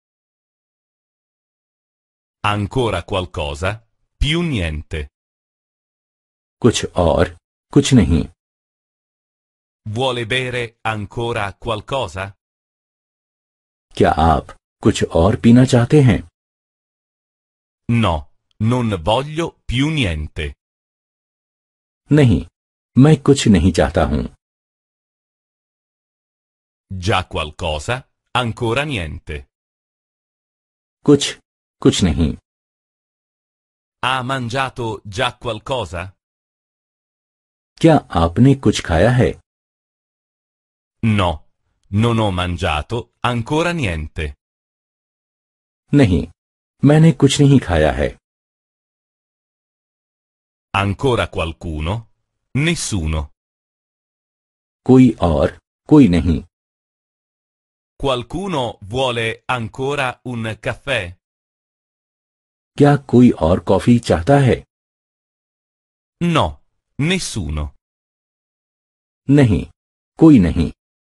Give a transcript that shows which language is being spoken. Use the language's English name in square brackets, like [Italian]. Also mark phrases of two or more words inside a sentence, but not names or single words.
[Italian] Ancora qualcosa? Più niente. [Hindi] कुछ और, कुछ नहीं। [Italian] Vuole bere ancora qualcosa? [Hindi] क्या आप कुछ और पीना चाहते हैं? [Italian] No, non voglio più niente. [Hindi] नहीं, मैं कुछ नहीं चाहता हूँ। [Italian] Già qualcosa? Ancora niente. [Hindi] कुछ नहीं। [Italian] Ha mangiato già qualcosa? [Hindi] क्या आपने कुछ खाया है? [Italian] No, non ho mangiato ancora niente. [Hindi] नहीं, मैंने कुछ नहीं खाया है। [Italian] Ancora qualcuno? Nessuno. [Hindi] कोई और, कोई नहीं। [Italian] Qualcuno vuole ancora un caffè? [Hindi] क्या कोई और कॉफी चाहता है? [Italian] No, nessuno. [Hindi] नहीं, कोई नहीं।